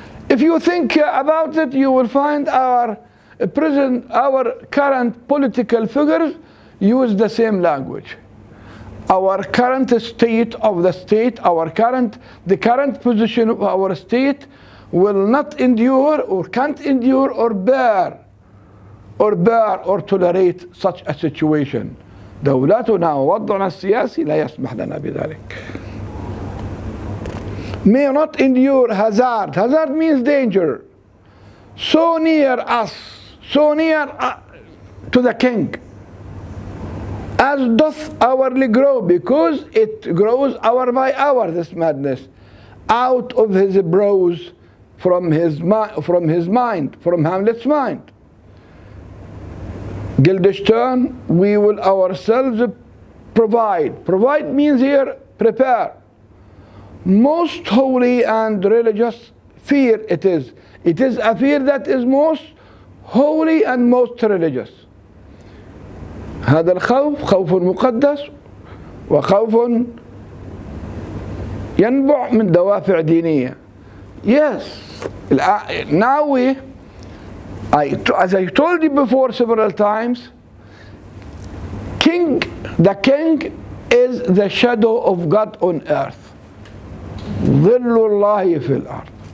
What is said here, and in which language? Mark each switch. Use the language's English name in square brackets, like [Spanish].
[English] If you think about it, you will find our current political figures use the same language. Our current state of the state, the current position of our state will not endure or can't endure or bear or tolerate such a situation. [Arabic] دولتنا ووضعنا السياسي لا يسمح لنا بذلك. [English] May not endure hazard. Hazard means danger. So near us, so near to the king, as doth hourly grow, because it grows hour by hour, this madness, out of his brows, from his mind, from Hamlet's mind. Guildenstern, we will ourselves provide. Provide means here prepare. Most holy and religious fear it is. It is a fear that is most holy and most religious. [Arabic] هذا الخوف خوف مقدس وخوف ينبع من دوافع دينية. [English] Yes, now as I told you before several times, the king is the shadow of God on earth. [Arabic] ظل الله في الأرض.